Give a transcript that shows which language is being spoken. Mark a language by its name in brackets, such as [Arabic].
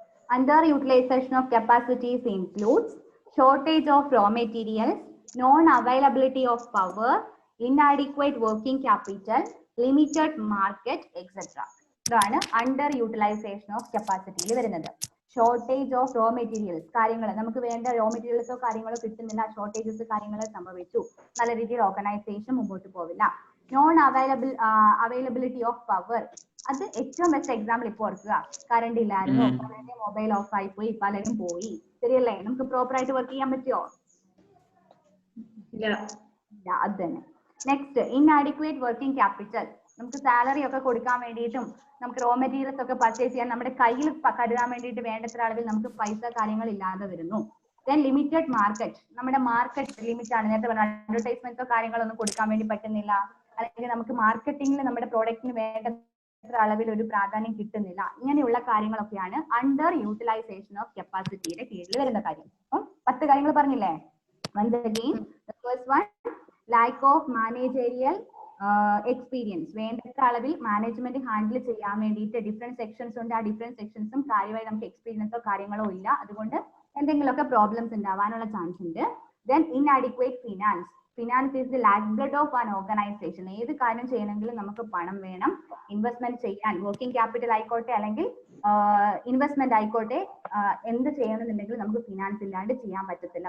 [English] Underutilization of capacities includes shortage of raw materials, non-availability of power, inadequate working capital, limited market, etc. [Malayalam] ഇതാണ് [English] underutilization of capacity [Malayalam] വരുന്നത്. [English] shortage of raw materials, [Malayalam] കാര്യങ്ങൾ നമുക്ക് വേണ്ട raw മെറ്റീരിയൽസോ കാര്യങ്ങളോ കിട്ടുന്നില്ല, shortages കാര്യങ്ങൾ സംഭവിച്ചു, നല്ല രീതിയിൽ ഓർഗനൈസേഷൻ മുമ്പോട്ട് പോവില്ല. [English] non availability of power, [Malayalam] അത് ഏറ്റവും ബെസ്റ്റ് എക്സാമ്പിൾ ഇപ്പോൾ ഓർക്കുക. കറണ്ട് ഇല്ലായിരുന്നു, മൊബൈൽ ഓഫ് ആയി പോയി, പലരും പോയി, ശരിയല്ലേ? നമുക്ക് പ്രോപ്പർ ആയിട്ട് വർക്ക് ചെയ്യാൻ പറ്റുമോ? ഇല്ല, അത് തന്നെ. [English] Next, inadequate working capital. [Malayalam] നമുക്ക് സാലറി ഒക്കെ കൊടുക്കാൻ വേണ്ടിയിട്ടും നമുക്ക് റോ മെറ്റീരിയൽസ് ഒക്കെ പർച്ചേസ് ചെയ്യാൻ നമ്മുടെ കയ്യിൽ കരുതാൻ വേണ്ടിയിട്ട് വേണ്ടത്ര അളവിൽ നമുക്ക് പൈസ കാര്യങ്ങൾ ഇല്ലാതെ വരുന്നു. [English] then limited market, [Malayalam] നമ്മുടെ മാർക്കറ്റ് ലിമിറ്റ് ആണ്. നേരത്തെ പറഞ്ഞ അഡ്വർടൈസ്മെന്റ്സോ കാര്യങ്ങളൊന്നും കൊടുക്കാൻ വേണ്ടി പറ്റുന്നില്ല, അല്ലെങ്കിൽ നമുക്ക് മാർക്കറ്റിംഗിൽ നമ്മുടെ പ്രോഡക്റ്റിന് വേണ്ടത്ര അളവിൽ ഒരു പ്രാധാന്യം കിട്ടുന്നില്ല. ഇങ്ങനെയുള്ള കാര്യങ്ങളൊക്കെയാണ് അണ്ടർ യൂട്ടിലൈസേഷൻ ഓഫ് കപ്പാസിറ്റിയുടെ കീഴിൽ വരുന്ന കാര്യം. അപ്പം 10 കാര്യങ്ങൾ പറഞ്ഞില്ലേ? [English] Once again, the first one, lack of managerial experience. [Malayalam] വേണ്ടത്ര അളവിൽ മാനേജ്മെന്റ് ഹാൻഡിൽ ചെയ്യാൻ വേണ്ടിയിട്ട് ഡിഫറെന്റ് സെക്ഷൻസ് ഉണ്ട്. ആ ഡിഫറെന്റ് സെക്ഷൻസും കാര്യമായി നമുക്ക് എക്സ്പീരിയൻസോ കാര്യങ്ങളോ ഇല്ല, അതുകൊണ്ട് എന്തെങ്കിലുമൊക്കെ പ്രോബ്ലംസ് ഉണ്ടാവാനുള്ള ചാൻസ് ഉണ്ട്. [English] Then inadequate finance. Finance is the life blood of an organisation. [Malayalam] ഏത് കാര്യം ചെയ്യണമെങ്കിലും നമുക്ക് പണം വേണം. ഇൻവെസ്റ്റ്മെന്റ് ചെയ്യാൻ വർക്കിംഗ് ക്യാപിറ്റൽ ആയിക്കോട്ടെ അല്ലെങ്കിൽ ഇൻവെസ്റ്റ്മെന്റ് ആയിക്കോട്ടെ, എന്ത് ചെയ്യണമെന്നുണ്ടെങ്കിലും നമുക്ക് ഫിനാൻസ് ഇല്ലാണ്ട് ചെയ്യാൻ പറ്റത്തില്ല.